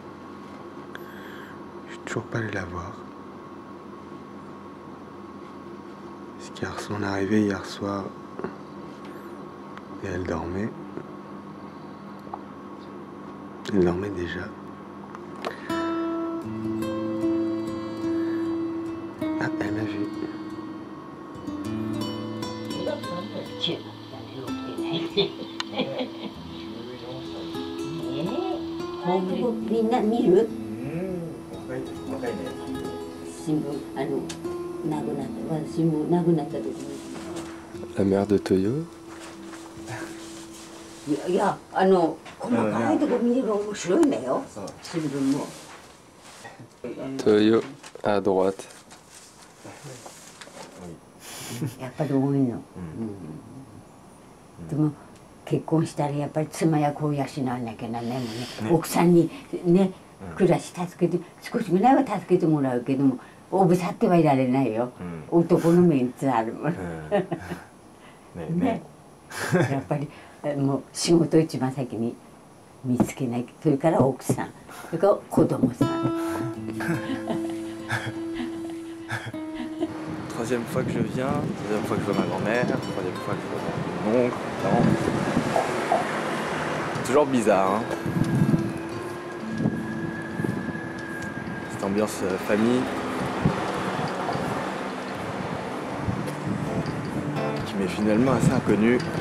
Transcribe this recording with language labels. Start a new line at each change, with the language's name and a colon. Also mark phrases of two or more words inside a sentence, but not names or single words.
French: Je suis toujours pas allé la voir. Parce qu'hier soir, on est arrivé hier soir et elle dormait. Elle dormait déjà. Ah, elle m'a vu.
Japanese: みんな見る？新聞亡くなった新聞亡くなった時に。
French: La mère de Toyo.
Japanese: いや細かいとこ見れば面白いんだよ。新聞も。
French: Toyo à droite.
Japanese: やっぱり多いの。でも結婚したらやっぱり妻や子を養わなきゃならないもんね。奥さんにね暮らし助けて少しぐらいは助けてもらうけどもおぶさってはいられないよ。男のメンツあるもん。ね。やっぱりもう仕事を一番先に見つけない。それから奥さん、それから子供さん。
French: Troisième fois que je viens, deuxième fois que je vois ma grand-mère, troisième fois que je vois mon oncle, non. C'est toujours bizarre, hein. Cette ambiance famille qui m'est finalement assez inconnue.